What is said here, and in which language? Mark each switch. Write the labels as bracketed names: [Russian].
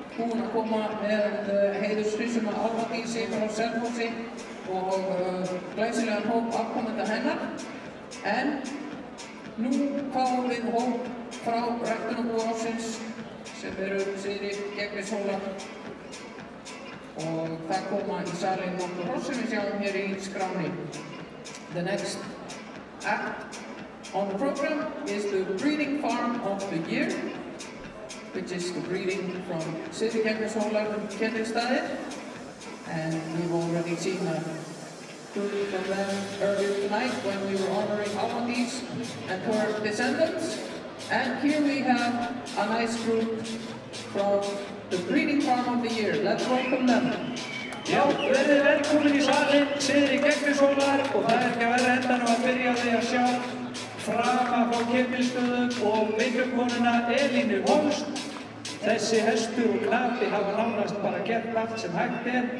[Icelandic] Búin að koma með heiðurshrísuna Álfadísi frá Selfossi og glæsilegan hóp afkomenda hennar. En nú fáum við hóp frá ræktunarbú ársins sem eru Sigri Gegnishólar. Og það koma í salinn nokkur hross sem við sjáum hér í skránni. [English] The next act on the program is the breeding farm of the year, which is the breeding from Sigri Gegnishólar and Ketilsstaðir. And we've already seen a group from them earlier tonight when we were honoring Álfadís and her descendants. And here we have a nice group from the breeding farm of the year. Let's welcome them. [Icelandic] Já, verið velkomin í salinn, Sigri Gegnishólar, og það er ekki að verða endanum að byrja á því að sjá frama frá Ketilsstöðum og vinnukonuna Elínu Holst. Þessi hestur og knapi hafa nánast bara gert allt sem hægt er.